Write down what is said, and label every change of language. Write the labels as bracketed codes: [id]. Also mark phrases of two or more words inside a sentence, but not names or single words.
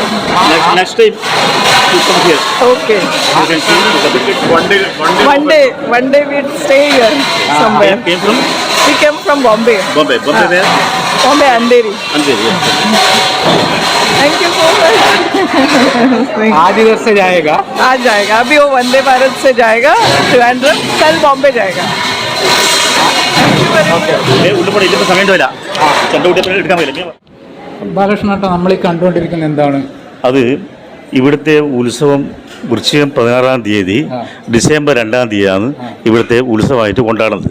[en] Next time you come here. Okay. You can see Muttapan. One day we'd stay here somewhere. Came from We came from Bombay. Bombay. Bombay where? Bombay Andheri. Andheri. Yes. Thank you so much. [hi] आज इधर से जाएगा. आज जाएगा. अभी वो वंदे भारत से जाएगा त्रिवेंद्रम, कल बॉम्बे जाएगा. [ml] ഉള്ളിൽ ഇല്ലപ്പോൾ സമയം വരില്ല. ചന്തകുട്ടിയപ്പോൾ എടുക്കാൻ പറ്റില്ല. ബാലകൃഷ്ണേട്ടാ, നമ്മൾ ഈ കണ്ടുകൊണ്ടിരിക്കുന്നത് എന്താണ്? അത് ഇവിടുത്തെ ഉത്സവം വൃശ്ചികം 16-ാം തീയതി ഡിസംബർ 2-ാം തീയതിയാണ് ഇവിടുത്തെ ഉത്സവമായിട്ട് കൊണ്ടാടുന്നത്.